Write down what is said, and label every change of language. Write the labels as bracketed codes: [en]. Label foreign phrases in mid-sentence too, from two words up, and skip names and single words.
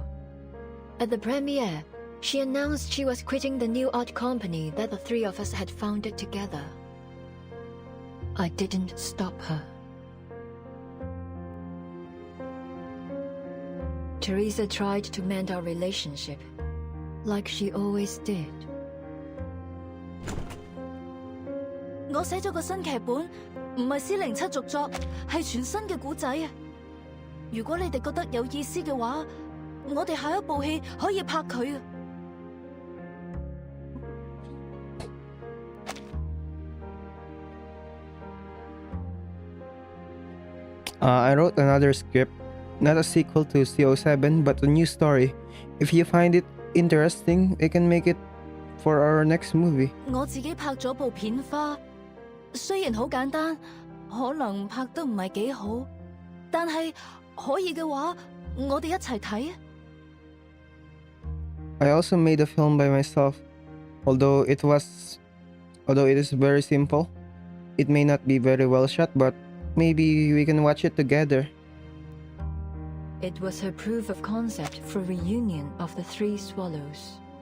[en] At the premiere, she announced she was quitting the new art company that the three of us had founded together. I didn't stop her. Teresa tried to mend our relationship, like she always did. [yue] 我寫咗個新劇本，唔係407續作，係全新嘅故仔啊！如果你哋覺得有意思嘅話，我哋下一部戲可以拍佢啊！ [en] I wrote another script, not a sequel to CO7, but a new story. If you find it interesting, we can make it for our next movie. [yue] 我自己拍咗部片花，雖然好簡單，可能拍得唔係幾好，但係可以嘅話，我哋一齊睇啊！ [en] I also made a film by myself. Although it is very simple, it may not be very well shot, but maybe we can watch it together. It was her proof of concept for reunion of the Three Swallows.